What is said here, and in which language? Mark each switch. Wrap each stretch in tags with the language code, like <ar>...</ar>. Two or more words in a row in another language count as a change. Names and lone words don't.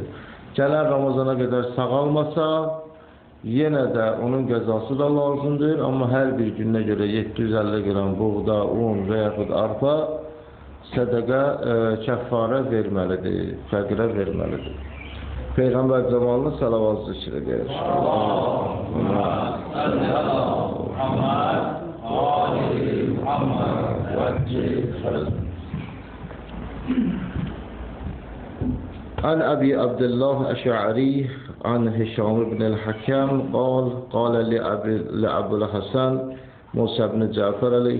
<az>Gələn Ramazana qədər sağalmasa, yenə də onun qəzası da lazımdır, amma hər bir günə görə 750 qram buğda, un və yaxud arpa sədəqə kəffara verməlidir, fəqirə verməlidir. Peyğəmbər zamanlı salavat zikr edir.</az> <ar>عن أبي عبد الله الأشعري عن هشام بن الحكم قال لأبو الحسن موسى بن جعفر عليه</ar>